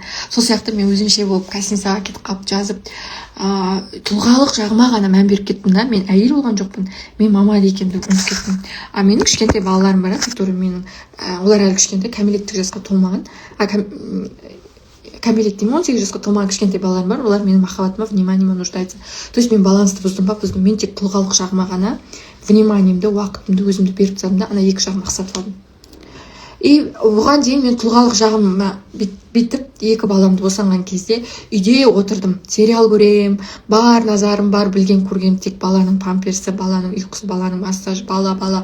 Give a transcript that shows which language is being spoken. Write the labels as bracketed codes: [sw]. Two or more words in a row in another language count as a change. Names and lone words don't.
[kk] Сол сияқты мен өзімше болып гостиницаға кетіп қалып жазып, тұлғалық жағыма ғана мән беріп кеттім да. Мен әйел болған жоқпын, мен мама екенімді ұмытып кеттім. Менің кішкентай балаларым бар, олар әлі кішкентай, кәмелеттік жасқа толмаған. Кәмелет деймін, 18 жасқа толмаған кішкентай балаларым бар, олар менің махаббатыма, [ru] вниманиеме нуждается. То есть [kk] мен балансты бұздым ба, мен тек тұлғалық жағыма ғана вниманиемді, уақытымды өзімді беріп тастадым да ана екі жағын ақсатып алдым. И оған дейін мен тұлғалық жағыма бүйтіп екі баламды босанған кезде үйде отырдым, сериал көрем, бар назарым, бар білген көргенім тек баланың памперсі, баланың ұйқысы, баланың массажы, бала.